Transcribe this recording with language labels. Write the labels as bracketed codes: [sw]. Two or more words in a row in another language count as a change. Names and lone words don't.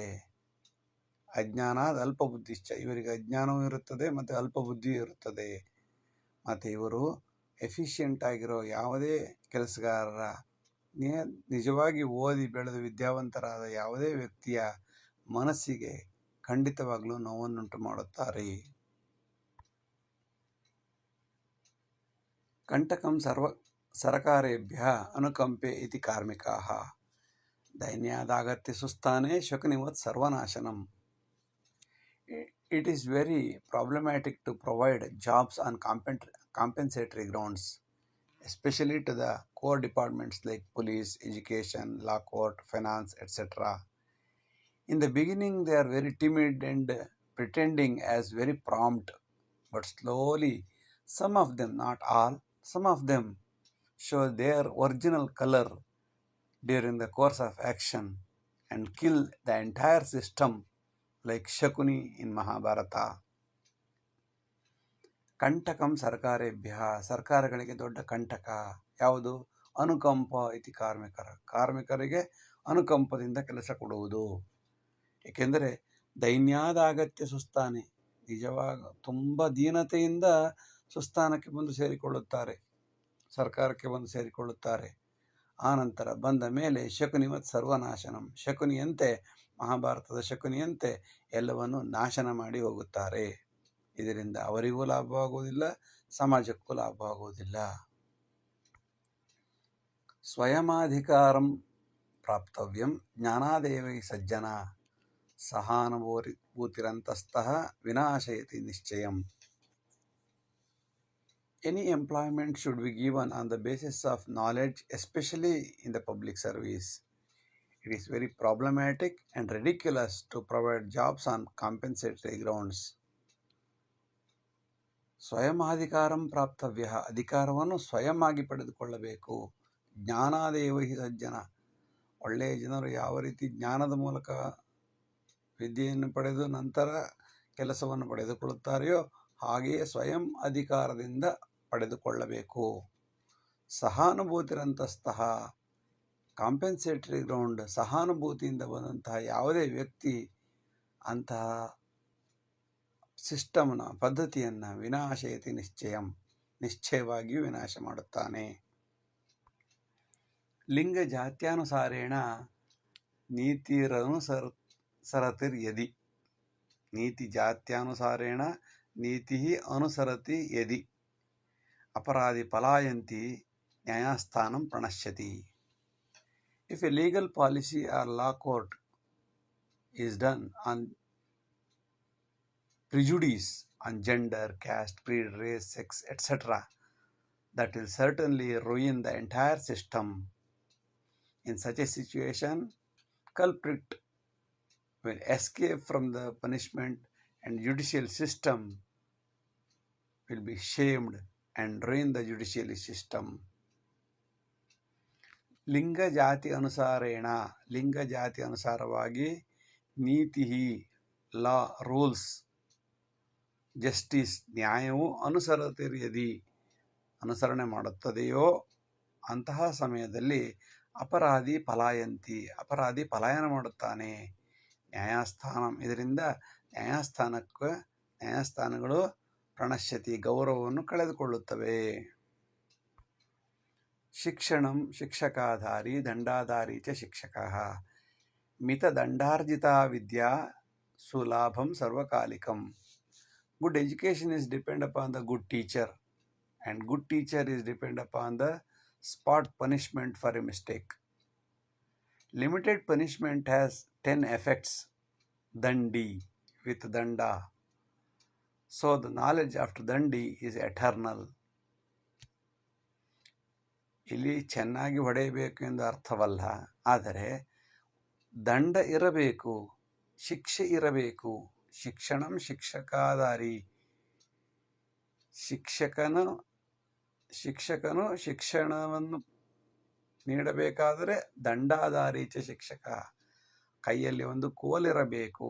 [sa] ಅಜ್ಞಾನದ ಅಲ್ಪಬುದ್ಧಿಶ್ಚ, [kn] ಇವರಿಗೆ ಅಜ್ಞಾನವೂ ಇರುತ್ತದೆ ಮತ್ತು ಅಲ್ಪಬುದ್ಧಿಯೂ ಇರುತ್ತದೆ. ಮತ್ತು ಇವರು ಎಫಿಷಿಯೆಂಟ್ ಆಗಿರೋ ಯಾವುದೇ ಕೆಲಸಗಾರರ, ನಿಜವಾಗಿ ಓದಿ ಬೆಳೆದು ವಿದ್ಯಾವಂತರಾದ ಯಾವುದೇ ವ್ಯಕ್ತಿಯ ಮನಸ್ಸಿಗೆ ಖಂಡಿತವಾಗಲೂ ನೋವನ್ನುಂಟು ಮಾಡುತ್ತಾರೆ. [sa] ಕಂಟಕಂ ಸರ್ಕಾರೇಭ್ಯ ಅನುಕಂಪೆ ಇತಿ ಕಾರ್ಮಿಕಾಃ. ದೈನ್ಯಾದಾಗತ್ಯ ಸುಸ್ಥಾನೆ ಶಕುನಿವತ್ ಸರ್ವನಾಶನಂ. [en] It is very problematic to provide jobs on compensatory grounds, especially to the core departments like police, education, law court, finance, etc. In the beginning, they are very timid and pretending as very prompt, but slowly, some of them, not all, some of them show their original color during the course of action and kill the entire system like Shakuni in Mahabharata. [sa] ಕಂಟಕಂ ಸರ್ಕಾರೇಭ್ಯ, [kn] ಸರ್ಕಾರಗಳಿಗೆ ದೊಡ್ಡ ಕಂಟಕ ಯಾವುದು? [sa] ಅನುಕಂಪ ಇತಿ [kn] ಕಾರ್ಮಿಕರಿಗೆ ಅನುಕಂಪದಿಂದ ಕೆಲಸ ಕೊಡುವುದು. ಏಕೆಂದರೆ [sa] ದೈನ್ಯಾದಾಗತ್ಯ ಸುಸ್ಥಾನೆ, [kn] ನಿಜವಾಗ ತುಂಬ ದೀನತೆಯಿಂದ ಸುಸ್ಥಾನಕ್ಕೆ ಬಂದು ಸೇರಿಕೊಳ್ಳುತ್ತಾರೆ, ಸರ್ಕಾರಕ್ಕೆ ಬಂದು ಸೇರಿಕೊಳ್ಳುತ್ತಾರೆ. ಆನಂತರ ಬಂದ ಮೇಲೆ [sa] ಶಕುನಿವತ್ ಸರ್ವನಾಶನಂ, [kn] ಶಕುನಿಯಂತೆ, ಮಹಾಭಾರತದ ಶಕುನಿಯಂತೆ ಎಲ್ಲವನ್ನು ನಾಶನ ಮಾಡಿ ಹೋಗುತ್ತಾರೆ. ಇದರಿಂದ ಅವರಿಗೂ ಲಾಭವಾಗುವುದಿಲ್ಲ, ಸಮಾಜಕ್ಕೂ ಲಾಭವಾಗುವುದಿಲ್ಲ. [sa] ಸ್ವಯಮಾಧಿಕಾರಂ ಪ್ರಾಪ್ತವ್ಯಂ ಜ್ಞಾನಾದೇವೈ ಸಜ್ಜನ ಸಹಾನುಭೂತಿರಂತಸ್ತಃ ವಿನಾಶಯತಿ ನಿಶ್ಚಯಂ. [en] Any employment should be given on the basis of knowledge, especially in the public service. It is very problematic and ridiculous to provide jobs on compensatory grounds. [sa] ಸ್ವಯಮಾಧಿಕಾರಂ ಪ್ರಾಪ್ತವ್ಯ, [kn] ಅಧಿಕಾರವನ್ನು ಸ್ವಯಂ ಆಗಿ ಪಡೆದುಕೊಳ್ಳಬೇಕು. [sa] ಜ್ಞಾನಾದೇವ ಹಿ ಸಜ್ಜನ, [kn] ಒಳ್ಳೆಯ ಜನರು ಯಾವ ರೀತಿ ಜ್ಞಾನದ ಮೂಲಕ ವಿದ್ಯೆಯನ್ನು ಪಡೆದು ನಂತರ ಕೆಲಸವನ್ನು ಪಡೆದುಕೊಳ್ಳುತ್ತಾರೆಯೋ ಹಾಗೆಯೇ ಸ್ವಯಂ ಅಧಿಕಾರದಿಂದ ಪಡೆದುಕೊಳ್ಳಬೇಕು. ಸಹಾನುಭೂತಿರಂತಸ್ತಃ, [en] compensatory ground, [kn] ಸಹಾನುಭೂತಿಯಿಂದ ಬಂದಂತಹ ಯಾವುದೇ ವ್ಯಕ್ತಿ ಅಂತಹ ಸಿಸ್ಟಮ್ನ ಪದ್ಧತಿಯನ್ನು [sa] ವಿನಾಶಯತಿ ನಿಶ್ಚಯಂ, [kn] ನಿಶ್ಚಯವಾಗಿಯೂ ವಿನಾಶ ಮಾಡುತ್ತಾನೆ. [sa] ಲಿಂಗ ಜಾತ್ಯಾನುಸಾರೇಣ ನೀತಿರನುಸರತಿರ್ಯದಿ, ನೀತಿ ಜಾತ್ಯಾನುಸಾರೇಣ ನೀತಿ ಅನುಸರತಿ ಯದಿ ಅಪರಾಧಿ ಪಲಾಯಂತಿ ನ್ಯಾಯಸ್ಥಾನಂ ಪ್ರಣಶ್ಯತಿ. [en] If a legal policy or law court is done on prejudice on gender, caste, creed, race, sex, etc., that will certainly ruin the entire system. In such a situation, culprit will escape from the punishment and judicial system will be shamed and ruin the judicial system. [sa] ಲಿಂಗ ಜಾತಿ ಅನುಸಾರೇಣ, [kn] ಲಿಂಗ ಜಾತಿ ಅನುಸಾರವಾಗಿ ನೀತಿ, [en] law, rules, justice, [kn] ನ್ಯಾಯವು ಅನುಸರತಿರ್ಯದಿ, ಅನುಸರಣೆ ಮಾಡುತ್ತದೆಯೋ ಅಂತಹ ಸಮಯದಲ್ಲಿ [sa] ಅಪರಾಧಿ ಪಲಾಯಂತಿ, [kn] ಅಪರಾಧಿ ಪಲಾಯನ ಮಾಡುತ್ತಾನೆ. ನ್ಯಾಯಸ್ಥಾನಂ, ಇದರಿಂದ ನ್ಯಾಯಸ್ಥಾನಗಳು ಪ್ರಣಶ್ಯತಿ, ಗೌರವವನ್ನು ಕಳೆದುಕೊಳ್ಳುತ್ತವೆ. [sa] ಶಿಕ್ಷಣಂ ಶಿಕ್ಷಕಾಧಾರಿ ದಂಡಾಧಾರಿ ಚ ಶಿಕ್ಷಕಃ. ಮಿತದಂಡಾರ್ಜಿತಾ ವಿದ್ಯಾ ಸುಲಾಭಂ ಸರ್ವಕಾಲಿಕಂ. [en] Good education is depend upon the good teacher, and good teacher is depend upon the spot punishment for a mistake. Limited punishment has 10 effects, dandi, with danda. So the knowledge after dandi is eternal. [kn] ಇಲ್ಲಿ ಚೆನ್ನಾಗಿ ಹೊಡೆಯಬೇಕು ಎಂದು ಅರ್ಥವಲ್ಲ, ಆದರೆ ದಂಡ ಇರಬೇಕು, ಶಿಕ್ಷೆ ಇರಬೇಕು. [sa] ಶಿಕ್ಷಣಂ ಶಿಕ್ಷಕಾಧಾರಿ, [kn] ಶಿಕ್ಷಕನು ಶಿಕ್ಷಣವನ್ನು ನೀಡಬೇಕಾದರೆ [sa] ದಂಡಾಧಾರಿ ಚ ಶಿಕ್ಷಕ, [kn] ಕೈಯಲ್ಲಿ ಒಂದು ಕೋಲಿರಬೇಕು.